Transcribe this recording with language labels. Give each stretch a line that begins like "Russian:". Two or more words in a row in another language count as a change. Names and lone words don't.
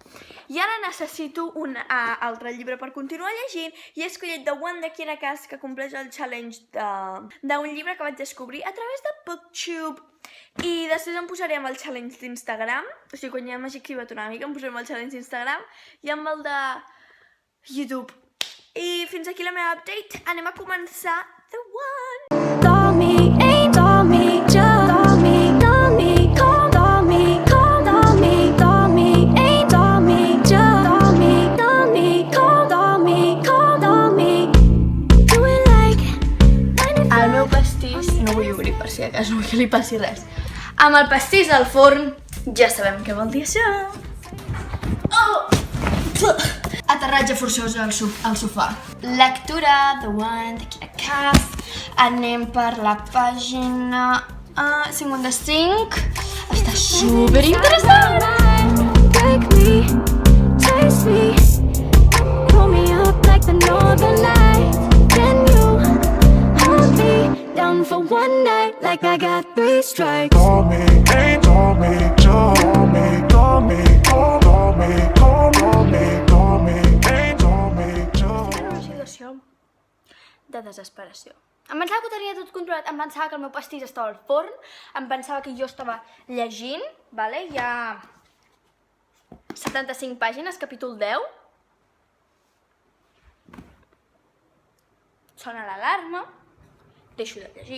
Catalan: I ara necessito un altre llibre per continuar llegint i he escollit The One de Kiera Cass, que compleix el challenge d'un llibre que vaig descobrir a través de Booktube. I després em posaré amb el challenge d'Instagram, o sigui, quan ja m'hagi activat una mica em posaré amb el challenge d'Instagram i amb el de YouTube. I fins aquí la meva update. Anem a començar The One.
English: Call me, ain't call me, just call me, call me, call me, call me, ain't call me, just call me, call me, call me. Do it like
Catalan: El meu pastís, no vull obrir per si de cas, no vull que li passi res. Amb el pastís al forn, ja sabem què vol dir això. Aterratge forçós al sofà. Lectura, The One, de Kiera Cass. Anem per la pàgina 55. Està superinteressant.
English: break me, taste me, pull me up like the northern lights. Can you hold me down for one night like I got 3 strikes? Call me, ain't call me, just call me, call me, call me, call me, call me, ain't call me, just.
Catalan: Era una situació de desesperació. Em pensava que ho tenia tot controlat, em pensava que el meu pastís estava al forn, em pensava que jo estava llegint, vale? Hi ha 75 pàgines, capítol 10. Sona l'alarma, deixo de llegir.